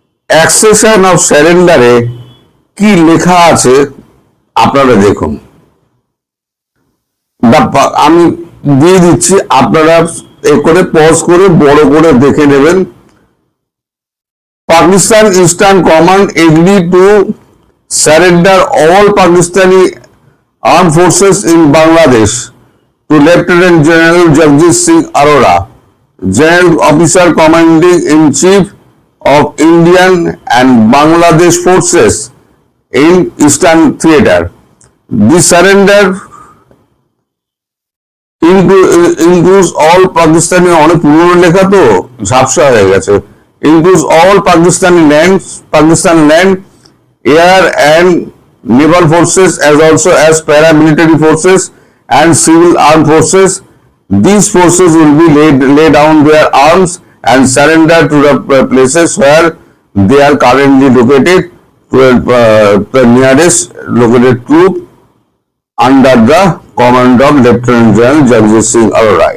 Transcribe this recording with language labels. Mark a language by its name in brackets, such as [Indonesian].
[Bangla] Accession of সারেন্ডারে কি লেখা আছে আপনারা দেখুন, আমি দিয়ে দিচ্ছি, আপনারা করে পজ করে বড় করে দেখে নেবেন। [English] Pakistan Eastern Command agreed to surrender all Pakistani armed forces in Bangladesh to Lieutenant General Jagdish Singh Arora, General Officer Commanding in Chief of Indian and Bangladesh Forces in Eastern Theater. This surrender includes all Pakistani, [Bangla] অনেক পুরনো লেখা তো ঝাপসা হয়ে গেছে, [English] includes all Pakistani land, air and naval forces, as also as paramilitary forces and civil armed forces. These forces will be lay down their arms and surrender to the places where they are currently located to the nearest located troop under the command of lieutenant general Jagjit Singh Aurora.